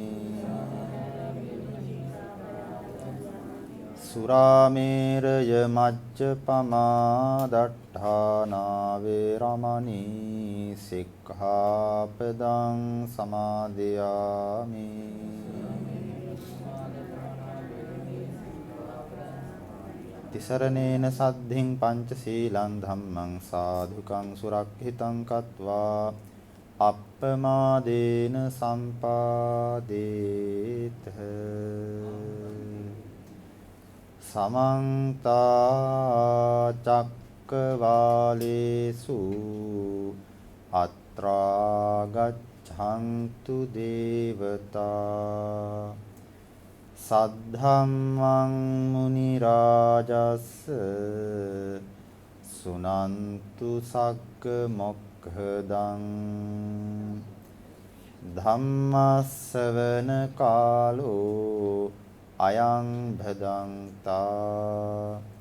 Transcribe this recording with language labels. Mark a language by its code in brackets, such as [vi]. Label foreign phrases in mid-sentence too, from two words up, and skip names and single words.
[pi] සුරාමේරය මජ්ජපමා දට්ඨානා වේරමණී සික්ඛාපදං සමාදියාමි තිසරණේන සද්ධින් පංචශීලං ධම්මං සාධුකං සුරක්ෂිතං කତ୍වා අප්පමාදේන සම්පාදේත සමන්ත චක්කවාලේසු අත්‍රා ගච්ඡන්තු දේවතා සද්ධම්මං මුනි රාජස් සුනන්තු සග්ග මොක්ඛදං ධම්මස්සවන කාලෝ අයං භදංතා